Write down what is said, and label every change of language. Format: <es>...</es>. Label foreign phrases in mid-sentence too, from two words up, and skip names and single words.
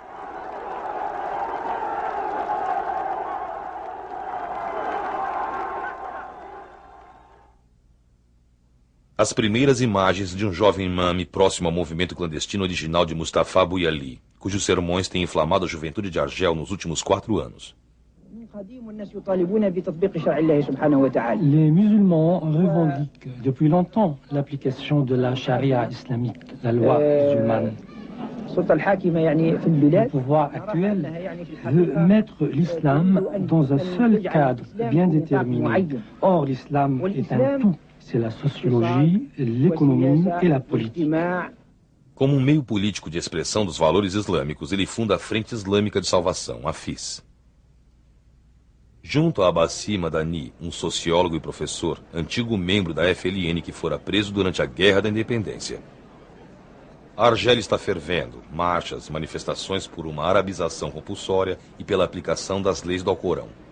<pt>As primeiras imagens de um jovem imame próximo ao movimento clandestino original de Mustafa Bouyali, cujos sermões têm inflamado a juventude de Argel nos últimos 4 anos.</pt> <fr>Les musulmans revendiquent depuis longtemps l'application de la charia islamique, la loi musulmane. Le pouvoir actuel veut mettre l'islam dans un seul cadre bien déterminé. Or, l'islam est un tout. C'est la sociologie, l'économie et la politique.</fr> <pt>Como um meio político de expressão dos valores islâmicos, ele funda a Frente Islâmica de Salvação, a FIS. Junto a Abbasi Madani, um sociólogo e professor, antigo membro da FLN que fora preso durante a Guerra da Independência. A Argélia está fervendo, marchas, manifestações por uma arabização compulsória e pela aplicação das leis do Alcorão.</pt>